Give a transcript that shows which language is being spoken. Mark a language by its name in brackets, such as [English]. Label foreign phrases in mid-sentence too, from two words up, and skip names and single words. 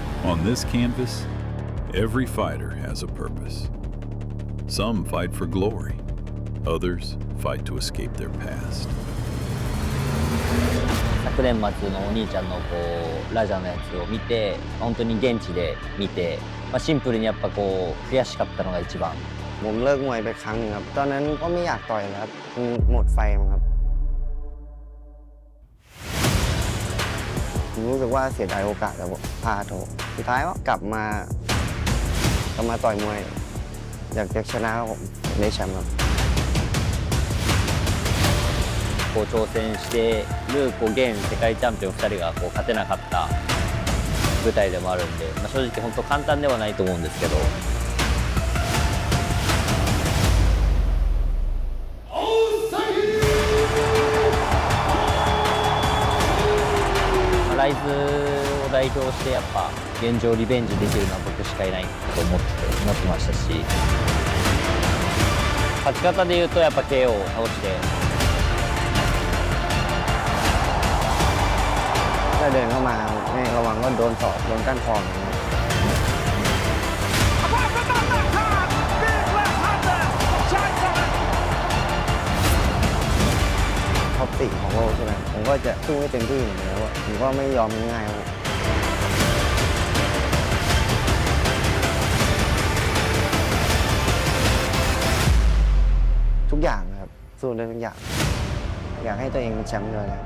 [English] On this canvas, every fighter has a purpose. Some fight for glory. Others fight to escape their past. [Japanese] 昨年末のお兄ちゃんのラジャのやつを見て、本当に現地で見て、シンプルにやっぱ悔しかったのが一番。 [Thai] ผมเลิกมวยไปครั้งนึงครับตอนนั้นก็ไม่อยากต่อยแล้วหมดไฟมั้งครับผมรู้สึกว่าเสียดายโอกาสแล้วพลาดโถสุดท้ายก็กลับมาต่อยมวยอยากจะชนะผมได้แชมป์ครับ [Japanese] 挑戦してる現世界チャンピオン2人が勝てなかった舞台でもあるんで、正直本当簡単ではないと思うんですけど。ライズを代表してやっぱ現状リベンジできるのは僕しかいないと思ってましたし、勝ち方でいうとやっぱ KO を倒して [Thai] ถ้าเดินเข้ามาไม่ระวังก็โดนศอกโดนก้านคออย่างเงี้ยท็อป4ของโลกใช่ไหมผมก็จะสู้ให้เต็มที่อยู่แล้วผมก็ไม่ยอมง่ายๆครับ ทุกอย่างนะครับสู้ได้ทุกอย่างอยากให้ตัวเองเป็นแชมป์ด้วยนะ